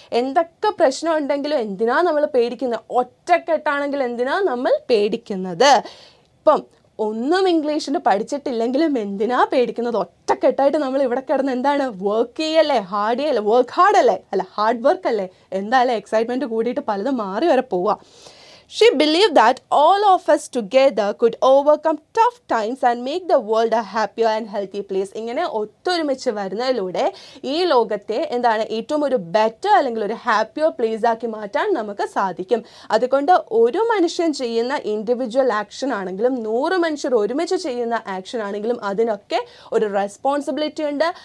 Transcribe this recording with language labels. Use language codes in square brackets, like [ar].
[ml] എന്തൊക്കെ പ്രശ്നം ഉണ്ടെങ്കിലും എന്തിനാ നമ്മൾ പേടിക്കുന്നത്? ഒറ്റക്കെട്ടാണെങ്കിൽ എന്തിനാ നമ്മൾ പേടിക്കുന്നത്? ഇപ്പം ഒന്നും ഇംഗ്ലീഷിന് പഠിച്ചിട്ടില്ലെങ്കിലും എന്തിനാ പേടിക്കുന്നത്? ഒറ്റക്കെട്ടായിട്ട് നമ്മൾ ഇവിടെ കിടന്ന് എന്താണ് വർക്ക് ചെയ്യല്ലേ? ഹാർഡ് ചെയ്യല്ലേ? വർക്ക് ഹാർഡ് അല്ലേ? അല്ല, ഹാർഡ് വർക്ക് അല്ലേ? എന്തായാലും എക്സൈറ്റ്മെൻറ്റ് കൂടിയിട്ട് പലതും മാറി വരെ പോവാം. [en] She believed that all of us together could overcome tough times and make the world a happier and healthy place. [ml] ഇങ്ങനെ ഒത്തൊരുമിച്ച് വരുന്നതിലൂടെ ഈ ലോകത്തെ എന്താണ് ഏറ്റവും ഒരു ബെറ്റർ അല്ലെങ്കിൽ ഒരു ഹാപ്പിയർ പ്ലേസ് ആക്കി മാറ്റാൻ നമുക്ക് സാധിക്കും. അതുകൊണ്ട് ഒരു മനുഷ്യൻ ചെയ്യുന്ന ഇൻഡിവിജ്വൽ ആക്ഷൻ ആണെങ്കിലും 100 മനുഷ്യർ ഒരുമിച്ച് ചെയ്യുന്ന ആക്ഷൻ ആണെങ്കിലും അതിനൊക്കെ ഒരു റെസ്പോൺസിബിലിറ്റി ഉണ്ട്.